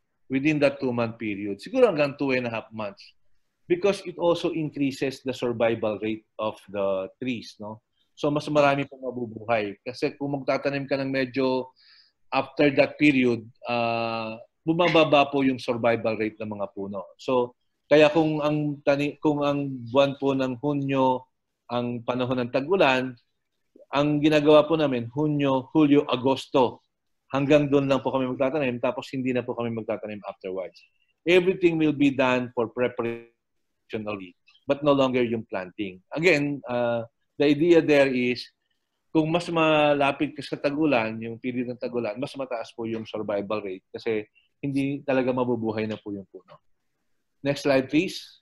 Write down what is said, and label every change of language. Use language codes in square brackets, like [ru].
[en] Within that 2-month period. [tl] Siguro hanggang 2.5 months. [en] Because it also increases the survival rate of the trees. [tl] No? So, mas marami pong mabubuhay. Kasi kung magtatanim ka ng medyo after that period, bumababa po yung survival rate ng mga puno. So, kaya kung ang buwan po ng Hunyo ang panahon ng tag-ulan, ang ginagawa po namin, Hunyo, Hulyo, Agosto, hanggang doon lang po kami magtatanim, tapos hindi na po kami magtatanim afterwards. [en] Everything will be done for preparation only, but no longer yung planting. Again, the idea there is, [tl] kung mas malapit ka sa tag-ulan, yung period ng tag-ulan, mas mataas po yung survival rate kasi hindi talaga mabubuhay na po yung puno. [en] Next slide, please.